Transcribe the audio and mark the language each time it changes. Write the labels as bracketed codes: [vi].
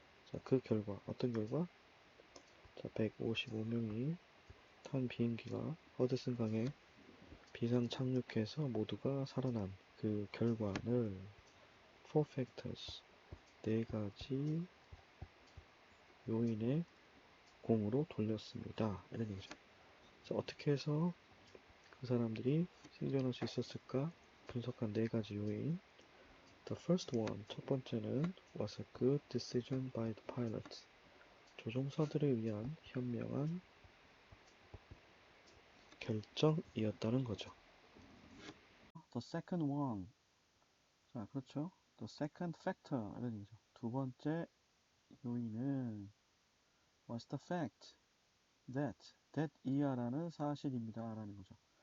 [ko] 자, 그 결과 어떤 결과? 자, 155명이 탄 비행기가 허드슨 강에 비상 착륙해서 모두가 살아난 그 결과를 [en] four factors [ko] 네 가지 요인의 공으로 돌렸습니다. 이런 얘기죠. 자, 어떻게 해서 그 사람들이 생존할 수 있었을까? 분석한 네 가지 요인. [en] The first one, [ko] 첫 번째는 [en] was a good decision by the pilot. [ko] 조종사들에 의한 현명한 결정이었다는 거죠. [en] The second one. [ko] 자, 그렇죠. [en] The second factor. [ko] 이런 얘기죠. 두 번째 요인은 [en] was the fact that [ko] 이하라는 사실입니다. 라는 거죠.